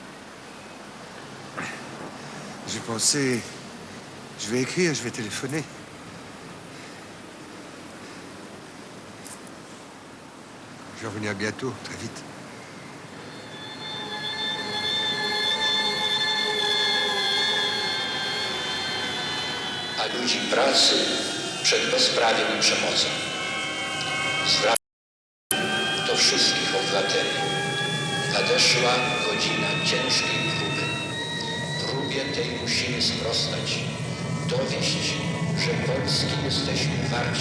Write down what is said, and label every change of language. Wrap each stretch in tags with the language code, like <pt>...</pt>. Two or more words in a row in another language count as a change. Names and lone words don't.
<fr>J'ai pensé, je vais écrire, je vais téléphoner. Je vais revenir bientôt, très vite.</fr> <pl>A ludzi pracy przed bezprawiem i przemocą. Zwracam do wszystkich obywateli. Nadeszła godzina ciężkiej próby. Próbie tej musimy sprostać. Dowieść, że Polski jesteśmy warci.</pl>